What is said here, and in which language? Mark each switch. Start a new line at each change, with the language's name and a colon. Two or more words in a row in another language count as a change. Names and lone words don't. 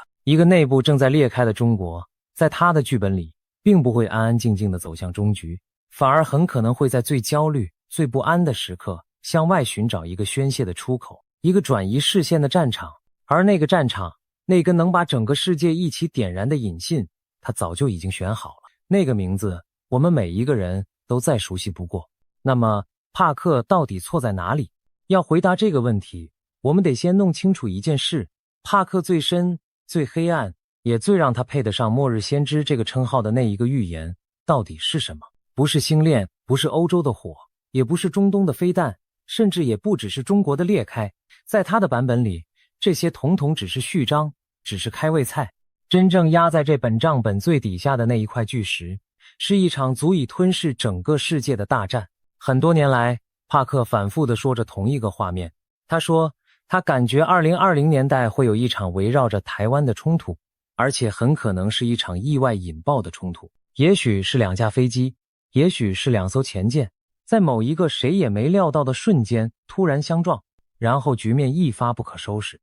Chinese: 一個內部正在裂開的中國，在他的劇本裡並不會安安靜靜地走向終局，反而很可能會在最焦慮、最不安的時刻向外尋找一個宣洩的出口，一個轉移視線的戰場。而那個戰場，那根能把整個世界一起點燃的引信，他早就已經選好了。那個名字我們每一個人都再熟悉不過。那麼帕克到底錯在哪裡？要回答這個問題，我們得先弄清楚一件事：帕克最深、最黑暗，也最讓他配得上末日先知這個稱號的那一個預言到底是什麼？不是星鏈，不是歐洲的火，也不是中東的飛彈，甚至也不只是中國的裂開。在他的版本裡，這些統統只是序章，只是開胃菜。真正壓在這本賬本最底下的那一塊巨石，是一場足以吞噬整個世界的大戰。很多年來，帕克反復地說着同一個畫面。他說，他感覺2020年代會有一場圍繞着台灣的衝突，而且很可能是一場意外引爆的衝突。也許是2架飛機，也許是2艘潛艦，在某一個誰也沒料到的瞬間突然相撞，然後局面一發不可收拾。